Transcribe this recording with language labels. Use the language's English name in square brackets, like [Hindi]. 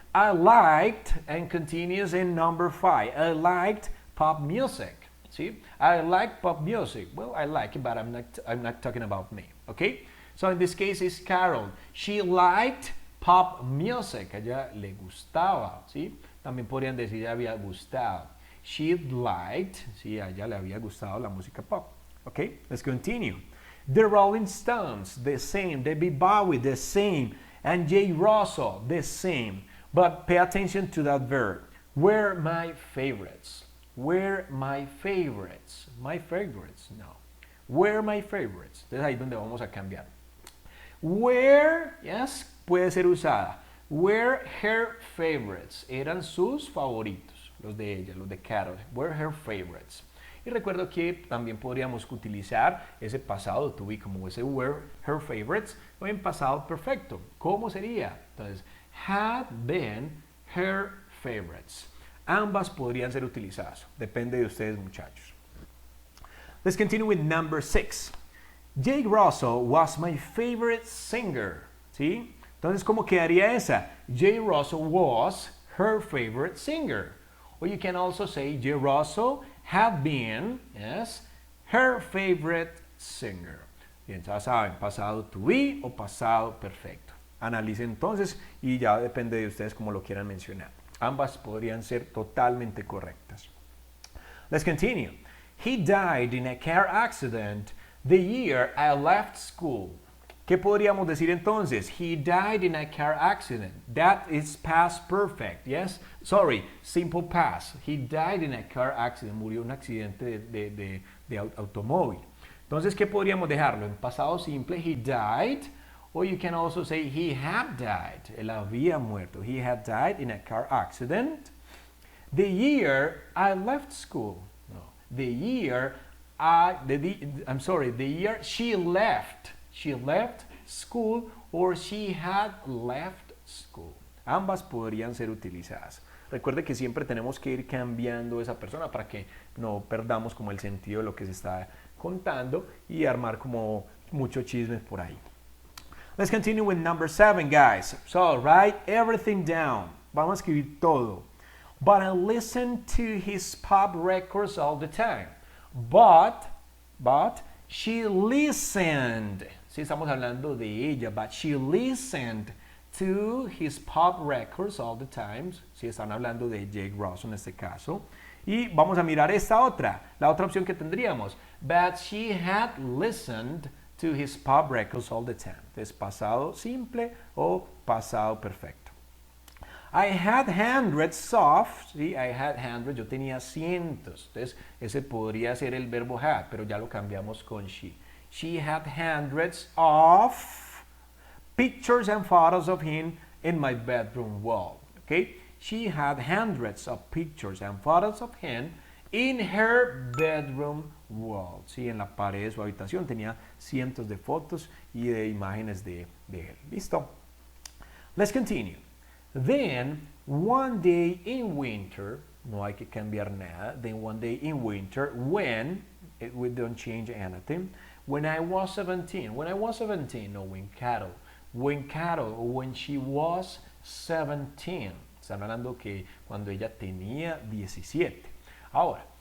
[English] I liked, and continues in number 5. I liked pop music. See? I like pop music. Well, I like it, but I'm not talking about me. Okay? So in this case, it's Carol. She liked pop music. [Spanish] A ella le gustaba. ¿Sí? También podrían decir ella había gustado. [English] She liked. [Spanish] Sí, a ella le había gustado la música pop. [English] Okay? Let's continue. The Rolling Stones, the same. David Bowie, the same. And Jay Russell, the same. But pay attention to that verb. Were my favorites. Were my favorites. My favorites, no. Were my favorites. [Spanish] Entonces ahí es donde vamos a cambiar. Were, yes, puede ser usada. [English] Were her favorites. [Spanish] Eran sus favoritos. Los de ella, los de Carol. [English] Were her favorites. [Spanish] Y recuerdo que también podríamos utilizar ese pasado to be como ese [English] were her favorites [Spanish] o en pasado perfecto. ¿Cómo sería? [English] Entonces, had been her favorites. [Spanish] Ambas podrían ser utilizadas. Depende de ustedes, muchachos. [English] Let's continue with number 6. Jake Russell was my favorite singer. [Spanish] ¿Sí? Entonces, ¿cómo quedaría esa? [English] Jake Russell was her favorite singer. Or you can also say Jake Russell had been, yes, her favorite singer. [Spanish] Bien, ya saben, pasado to be o pasado perfecto. Analicen entonces y ya depende de ustedes cómo lo quieran mencionar. Ambas podrían ser totalmente correctas. [English] Let's continue. He died in a car accident the year I left school. [Spanish] ¿Qué podríamos decir entonces? [English] He died in a car accident. That is past perfect, yes? Sorry, simple past. He died in a car accident. [Spanish] Murió en un accidente de automóvil. Entonces, ¿qué podríamos dejarlo? En pasado simple, [English] he died. Or you can also say he had died. [Spanish] Él había muerto. [English] He had died in a car accident. The year I left school. No. The year the year she left. She left school or she had left school. [Spanish] Ambas podrían ser utilizadas. Recuerde que siempre tenemos que ir cambiando esa persona para que no perdamos como el sentido de lo que se está contando y armar como muchos chismes por ahí. [English] Let's continue with number 7, guys. So, write everything down. [Spanish] Vamos a escribir todo. [English] But I listen to his pop records all the time. But she listened. [Spanish] Sí, estamos hablando de ella, [English] but she listened to his pop records all the time. [Spanish] Sí, están hablando de Jake Russell en este caso. Y vamos a mirar esta otra, la otra opción que tendríamos. [English] But she had listened to his pop records all the time. [Spanish] Es pasado simple o pasado perfecto. [English] I had hundreds of, sí, I had hundreds, [Spanish] yo tenía cientos. Entonces, ese podría ser el verbo had, pero ya lo cambiamos con she. [English] She had hundreds of pictures and photos of him in my bedroom wall. Okay? She had hundreds of pictures and photos of him in her bedroom wall. [Spanish] Sí, en la pared de su habitación tenía cientos de fotos y de imágenes de él. [English] ¿Listo? Let's continue. Then, one day in winter, [Spanish] no hay que cambiar nada. [English] Then one day in winter, when, we don't change anything. When I was 17, no, when Carol, when she was 17. [Spanish] Están hablando que cuando ella tenía 17. Ahora,